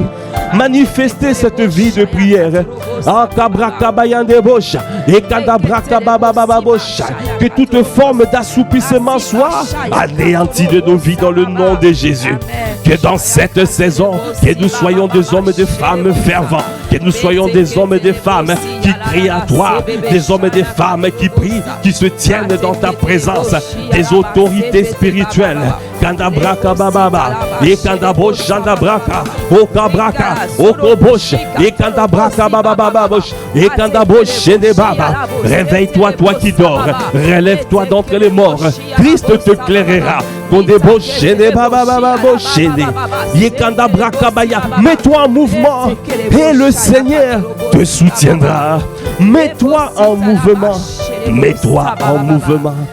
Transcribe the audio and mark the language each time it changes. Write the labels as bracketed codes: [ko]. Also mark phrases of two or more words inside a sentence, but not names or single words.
[fr] Manifester cette vie de prière. Que toute forme d'assoupissement soit anéantie de nos vies dans le nom de Jésus. Que dans cette saison, que nous soyons des hommes et des femmes fervents. Que nous soyons des hommes et des femmes qui crient à toi. Des hommes et des femmes qui prient, qui se tiennent dans ta présence. Des autorités spirituelles. Kandabraka bababa. Et kandabosh chandabraka. Okabraka. Okobosh. Et kandabraka babababosh. Et kandabosh chenebaba. Réveille-toi, toi qui dors. Relève-toi d'entre les morts. Christ te clairera. Mets-toi en mouvement et le Seigneur te soutiendra. Mets-toi en mouvement. Mets-toi en mouvement.